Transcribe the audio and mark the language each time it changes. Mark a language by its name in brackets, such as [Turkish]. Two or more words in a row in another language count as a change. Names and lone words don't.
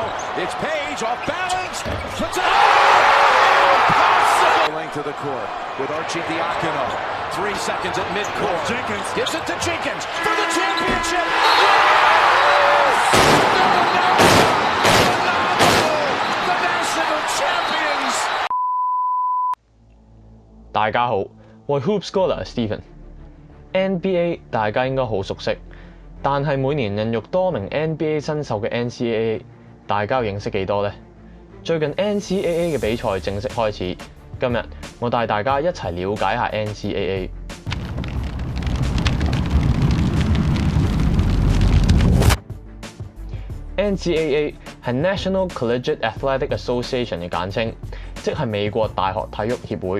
[English] It's Page off balance. Puts it impossible. Length to the court with Arcidiacono. 3 seconds at midcourt. Jenkins gives it to Jenkins for the championship. Yes! The national champions. [Cantonese] 大家好，我係 HoopScholar Stephen。NBA 大家應該好熟悉，但係每年孕育多名 NBA 新秀嘅 NCAA， 大家認識幾多呢？最近 NCAA 嘅比賽正式開始，今日我帶大家一齊了解下 NCAA。NCAA 係 National Collegiate Athletic Association 嘅簡稱，即係美國大學體育協會。